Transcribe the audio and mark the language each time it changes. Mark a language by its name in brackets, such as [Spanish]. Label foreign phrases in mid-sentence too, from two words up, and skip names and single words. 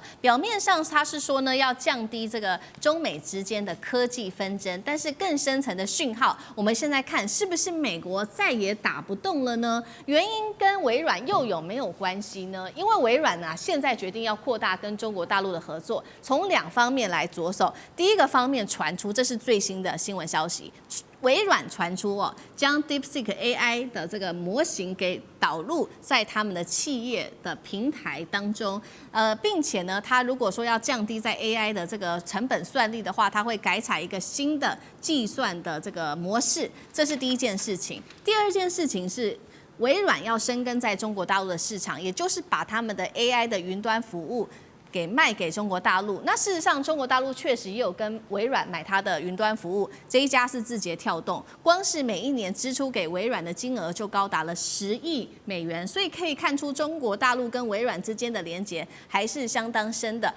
[Chinese] 表面上他是說呢，要降低這個中美之間的科技紛爭，但是更深層的訊號，我們現在看是不是美國再也打不動了呢？原因跟微軟又有沒有關係呢？因為微軟啊，現在決定要擴大跟中國大陸的合作，從2方面來着手。第一個方面傳出，這是最新的新聞消息。微軟傳出將 DeepSeek AI 的這個模型給導入在他們的企業的平台當中，並且呢，它如果說要降低在 AI 的這個成本算力的話，它會改採一個新的計算的這個模式，這是第一件事情。第二件事情是，微軟要深耕在中國大陸的市場，也就是把他們的 AI 的雲端服務給賣給中國大陸。那事實上，中國大陸確實也有跟微軟買它的雲端服務，這一家是字節跳動，光是每一年支出給微軟的金額就高達了10億美元，所以可以看出中國大陸跟微軟之間的連結還是相當深的。